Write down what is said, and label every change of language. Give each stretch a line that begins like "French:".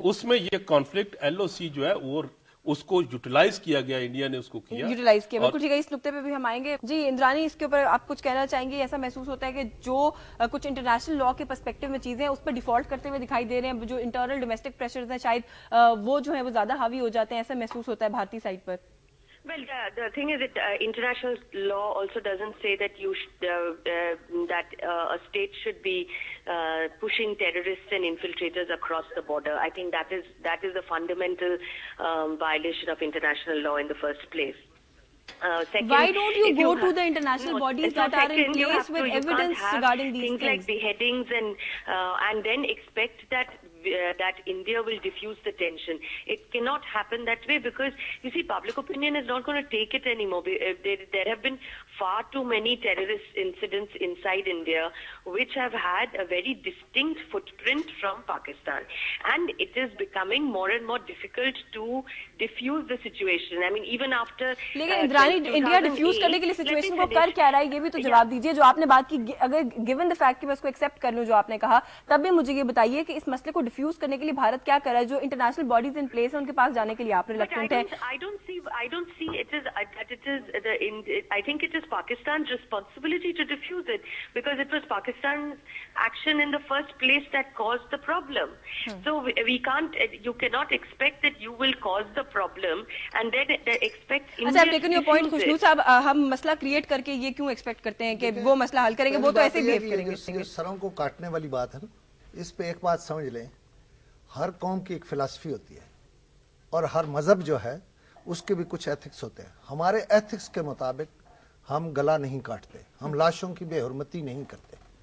Urdu: اس میں یہ conflict L O سی جو ہے وہ اس کو یوٹیلائز کیا گیا، انڈیا نے اس کو کیا یوٹیلائز کیا. بالکل ٹھیک ہے، اس نقطے پہ بھی ہم آئیں گے. جی اندرانی، اس کے اوپر آپ کچھ کہنا چاہیں گے؟ ایسا محسوس ہوتا ہے کہ جو کچھ انٹرنیشنل لا کے پرسپیکٹو میں چیزیں ہیں اس پر ڈیفالٹ کرتے ہوئے دکھائی دے رہے ہیں، جو انٹرنل ڈومیسٹک پریشرز ہیں شاید وہ جو ہیں وہ زیادہ حاوی ہو جاتے ہیں، ایسا محسوس ہوتا ہے بھارتی side per.
English: Well, the thing is that international law also doesn't say that you that a state should be pushing terrorists and infiltrators across the border. I think that is a fundamental violation of international law in the first place. Second, why don't you go to the international bodies that are in place with evidence regarding these things like beheadings and then expect that India will diffuse the tension? It cannot happen that way, because you see, public opinion is not going to take it anymore. There have been far too many terrorist incidents inside India which have had a very distinct footprint from Pakistan, and it is becoming more and more difficult to diffuse the situation. I mean, even after
Urdu: India diffuse کرنے کے لیے situation کو کر کیا رہا ہے، یہ بھی تو جواب دیجیے. جو آپ نے بات کی، اگر
English: given the fact
Urdu: کہ میں اس کو ایکسپٹ کر لوں جو آپ نے کہا، تب بھی مجھے یہ بتائیے کہ اس مسئلے کو ڈیفیوز کرنے کے لیے بھارت کیا کر رہا ہے؟ جو انٹرنیشنل باڈیز
English: in place
Urdu: ہیں ان کے پاس جانے کے لیے آپ ریلکٹنٹ ہیں.
English: I don't see it is that it is I think it is Pakistan's responsibility to diffuse it, because it was Pakistan's action in the first place that caused the problem. So we can't, you cannot expect that you will cause the problem and then expect India to
Urdu: لیکن یہ point خوشنو صاحب، ہم مسئلہ create کر کے یہ کیوں expect کرتے ہیں کہ وہ مسئلہ حل کریں گے؟ وہ تو ایسے ہی بہیو کریں گے. سروں کو کاٹنے والی بات ہے نا. اس پہ ایک بات سمجھ لیں، ہر قوم کی ایک فلسفی ہوتی ہے اور ہر مذہب جو ہے اس کے بھی کچھ ایتھکس ہوتے ہیں. ہمارے ایتھکس کے مطابق ہم گلا نہیں کاٹتے، ہم لاشوں کی بے حرمتی نہیں کرتے.